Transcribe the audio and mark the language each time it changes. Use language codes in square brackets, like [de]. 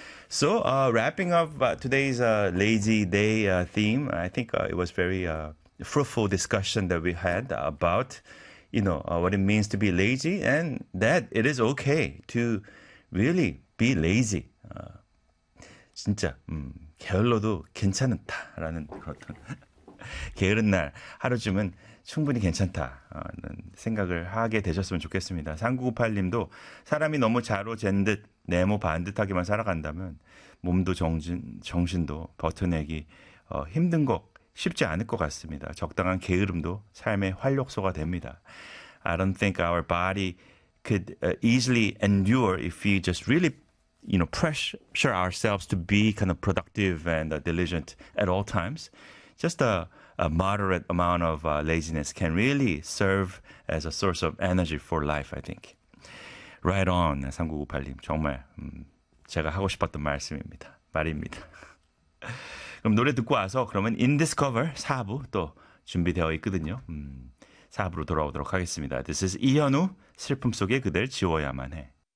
[en] So, wrapping up today's Lazy Day theme, I think it was very fruitful discussion that we had about, you know, what it means to be lazy and that it is okay to really be lazy. [ko] 진짜 게을러도 괜찮다라는 그런 게으른 날 하루쯤은 충분히 괜찮다는 생각을 하게 되셨으면 좋겠습니다. 3998님도 사람이 너무 자로잰 듯 네모 반듯하게만 살아간다면 몸도 정신도 버텨내기 힘든 것 쉽지 않을 것 같습니다. 적당한 게으름도 삶의 활력소가 됩니다. [en] I don't think our body could easily endure if we just really, you know, pressure ourselves to be kind of productive and diligent at all times. Just a moderate amount of laziness can really serve as a source of energy for life, I think. Right on, 3998님. [ko] 정말 제가 하고 싶었던 말입니다. 그럼 노래 듣고 와서 그러면 In Discover 4부 또 준비되어 있거든요. 4부로 돌아오도록 하겠습니다. [en] This is [ko] 이현우, 슬픔 속에 그댈 지워야만 해.